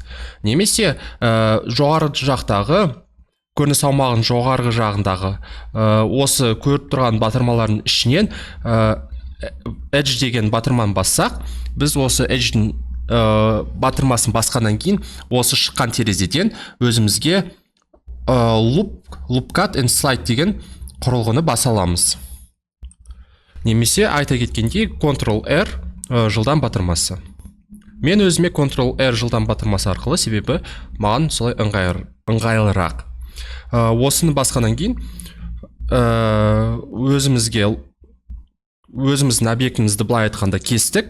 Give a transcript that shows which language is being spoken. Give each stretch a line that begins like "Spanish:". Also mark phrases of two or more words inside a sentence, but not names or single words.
Kazakh: Немесе жоғары жақтағы көрініс аумағын жоғарғы жағындағы осы көріп тұрған батырмалардың ішінен edge деген батырманы бассақ, біз осы edge'дің батырмасын басқаннан кейін осы шыққан терезеден өзімізге
English: loopcut and slide
Kazakh: деген құрылғыны баса аламыз. Немесе айта кеткендей Ctrl-R жылдам батырмасы. Мен өзіме Ctrl-R жылдам батырмасы арқылы, себебі маған солай ыңғайлырақ. Осыны басқаннан кейін өзіміздің объектімізді былай айтқанда кестік.